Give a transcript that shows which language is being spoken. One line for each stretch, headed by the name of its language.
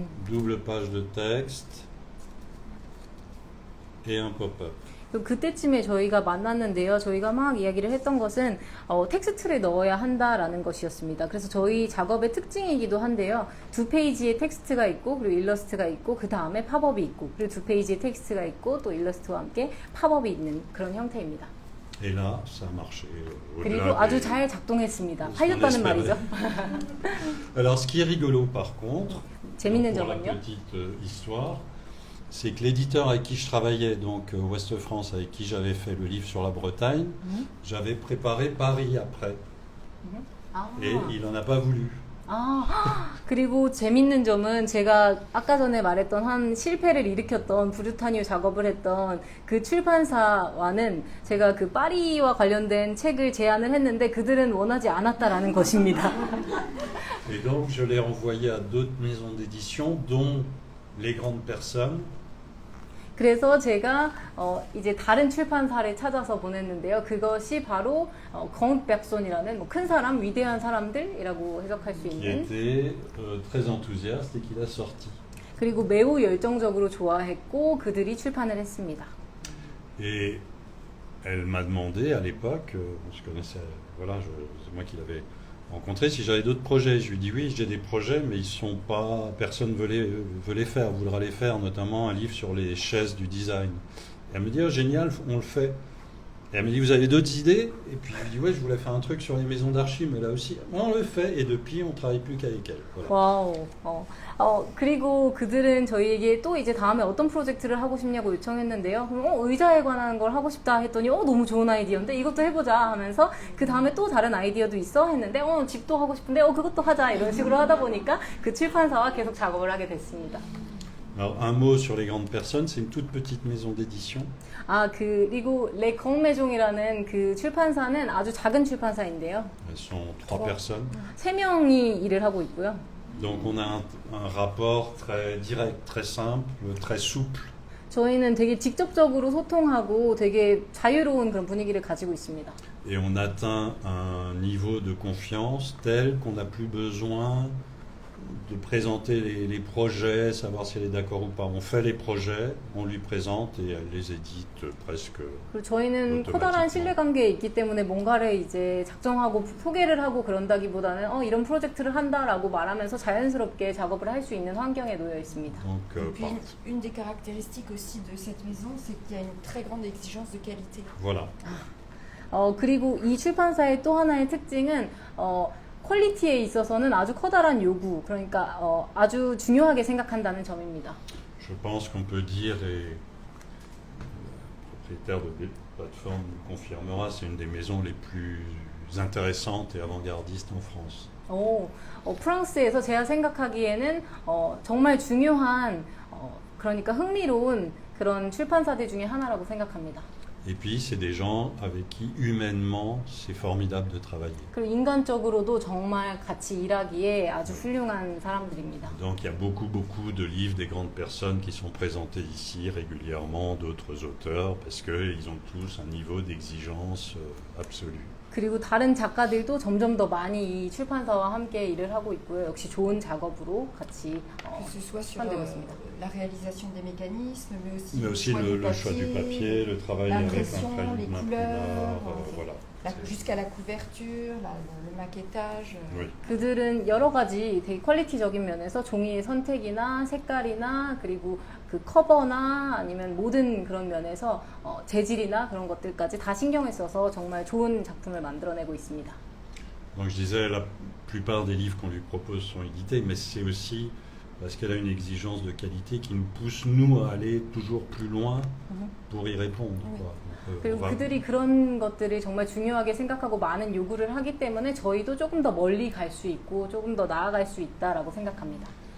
French: Double page de texte et un pop-up.
Korean: 그때쯤에 저희가 만났는데요. 저희가 막 이야기를 했던 것은 텍스트를 넣어야 한다라는 것이었습니다. 그래서 저희 작업의 특징이기도 한데요. 2페이지의 텍스트가 있고 그리고 일러스트가 있고 그 다음에 팝업이 있고 그리고 2페이지의 텍스트가 있고 또 일러스트와 함께 팝업이 있는 그런 형태입니다.
French: Et là, ça a marché.
Korean: 그리고 아주 잘 작동했습니다. 팔렸다는 말이죠.
French: Alors, ce qui est rigolo par contre,
Korean: 재밌는
French: pour la
Korean: 점은요?
French: petite histoire, c'est que l'éditeur avec qui je travaillais, donc Ouest France, avec qui j'avais fait le livre sur la Bretagne, j'avais préparé Paris après. Et il n'en a pas voulu.
Korean: 그리고 재밌는 점은 제가 아까 전에 말했던 한 실패를 일으켰던 브르타뉴 작업을 했던 그 출판사와는 제가 그 파리와 관련된 책을 제안을 했는데 그들은 원하지 않았다라는 것입니다.
French: Et donc je l'ai envoyé à d'autres maisons d'édition, dont Les Grandes Personnes.
Korean: 그래서 제가 이제 다른 출판사를 찾아서 보냈는데요. 그것이 바로 Grande Personne이라는 뭐 큰 사람, 위대한 사람들이라고 해석할 수
French: Qui
Korean: 있는.
French: était très enthousiaste et qui l'a sorti.
Korean: 그리고 매우 열정적으로 좋아했고 그들이 출판을 했습니다.
French: Et elle m'a demandé à l'époque, je connaissais, voilà, c'est moi qui l'avais rencontré, si j'avais d'autres projets. Je lui ai dit oui, j'ai des projets, mais ils sont pas, personne veut les faire, voudra les faire, notamment un livre sur les chaises du design. Et elle me dit oh, génial, on le fait. Et elle me dit vous avez d'autres idées? Et puis je lui dis ouais, je voulais faire un truc sur les maisons d'archives, mais là aussi on le fait. Et depuis on travaille plus qu'avec elle. Voilà.
Korean: 와우. 그리고 그들은 저희에게 또 이제 다음에 어떤 프로젝트를 하고 싶냐고 요청했는데요. 그럼 의자에 관한 걸 하고 싶다 했더니 너무 좋은 아이디어인데 이것도 해보자 하면서 그 다음에 또 다른 아이디어도 있어 했는데 집도 하고 싶은데 그것도 하자 이런 식으로 하다 보니까 그 출판사와 계속 작업을 하게 됐습니다.
French: Alors un mot sur les Grandes Personnes, c'est une toute petite maison d'édition.
Korean: 그리고 레 콩메종이라는 그 출판사는 아주 작은 출판사인데요.
French: Elles sont 3 personnes.
Korean: 3명이 일을 하고 있고요.
French: Donc on a un rapport très direct, très simple, très souple.
Korean: 저희는 되게 직접적으로 소통하고 되게 자유로운 그런 분위기를 가지고 있습니다.
French: Et on atteint un niveau de confiance tel qu'on n'a plus besoin de présenter les projets, savoir si elle est d'accord ou pas. On fait les projets, on lui présente et elle les édite presque.
Korean: 그리고 저희는 커다란 신뢰관계에 있기 때문에 뭔가를 이제 작정하고 소개를 하고 그런다기보다는 이런 프로젝트를 한다라고 말하면서 자연스럽게 작업을 할 수 있는 환경에 놓여 있습니다.
French: Donc, Et puis une des caractéristiques aussi de cette maison, c'est qu'il y a une très grande exigence de qualité. voilà.
Korean: 그리고 이 출판사의 또 하나의 특징은 퀄리티에 있어서는 아주 커다란 요구, 그러니까 아주 중요하게 생각한다는 점입니다.
French: Je pense qu'on peut dire, et le propriétaire de plateforme nous confirmera, c'est une des maisons les plus intéressantes et avant-gardistes en France.
Korean: 프랑스에서 제가 생각하기에는 정말 중요한, 그러니까 흥미로운 그런 출판사들 중에 하나라고 생각합니다.
French: Et puis, c'est des gens avec qui, humainement, c'est formidable de travailler.
Korean: 그리고 인간적으로도 정말 같이 일하기에 아주 훌륭한 사람들입니다.
French: Donc, il y a beaucoup de livres des grandes personnes qui sont présentés ici régulièrement, d'autres auteurs, parce qu'ils ont tous un niveau d'exigence absolu.
Korean: 그리고 다른 작가들도 점점 더 많이 이 출판사와 함께 일을 하고 있고요. 역시 좋은 작업으로 같이
French: Que ce soit sur
Korean: 출판되고 있습니다.
French: la réalisation des mécanismes, mais aussi, Mais aussi le choix du papier, le travail avec l'impression, les l'imprimeur, couleurs, voilà. jusqu'à la couverture, le maquettage. Oui.
Korean: 그들은 여러 가지 되게 퀄리티적인 면에서 종이의 선택이나 색깔이나 그리고 그 커버나 아니면 모든 그런 면에서 재질이나 그런 것들까지 다 신경을 써서 정말 좋은 작품을 만들어내고 있습니다.
French: Donc je disais, la plupart des livres qu'on lui propose sont édités, mais c'est aussi parce qu'elle a une exigence de qualité qui nous pousse, nous, à aller toujours plus loin pour y répondre. Quoi. Donc,
Korean: 그리고 그들이 그런 것들을 정말 중요하게 생각하고 많은 요구를 하기 때문에 저희도 조금 더 멀리 갈 수 있고 조금 더 나아갈 수 있다라고 생각합니다.